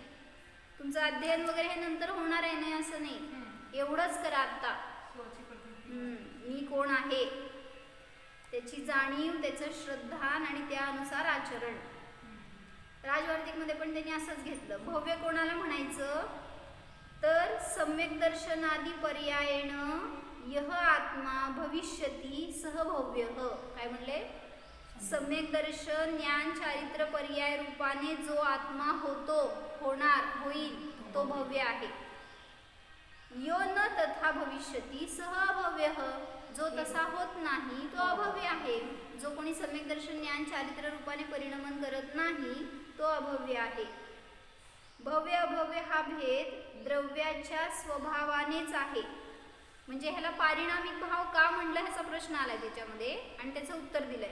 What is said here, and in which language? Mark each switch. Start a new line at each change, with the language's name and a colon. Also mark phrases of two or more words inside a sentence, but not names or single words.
Marathi: तुमचं अध्ययन वगैरे हे नंतर होणार आहे, नाही असं नाही, एवढंच करा आत्ता. मी कोण आहे त्याची जाणीव, त्याचं श्रद्धान आणि त्यानुसार आचरण. राजवार्तिकमध्ये पण त्यांनी असंच घेतलं. भव्य कोणाला म्हणायचं? तर
Sanskrit: सम्यक दर्शनादी पर्यायेण यह आत्मा भविष्यती सह भव्य.
Marathi: काय म्हणले? सम्यक दर्शन, ज्ञान, चारित्र पर्याय रूपाने जो आत्मा होतो, होणार, होईल, तो भव्य आहे.
Sanskrit: यो न तथा भविष्यती सह अभव्य.
Marathi: जो तसा होत नाही तो अभव्य आहे. जो कोणी सम्यक दर्शन, ज्ञान, चारित्र रूपाने परिणमन करत नाही तो अभव्य आहे. भव्य अभव्य हा भेद द्रव्याच्या स्वभावानेच आहे. म्हणजे ह्याला पारिणामिक भाव का म्हणलं ह्याचा प्रश्न आलाय त्याच्यामध्ये, आणि त्याचं उत्तर दिलंय.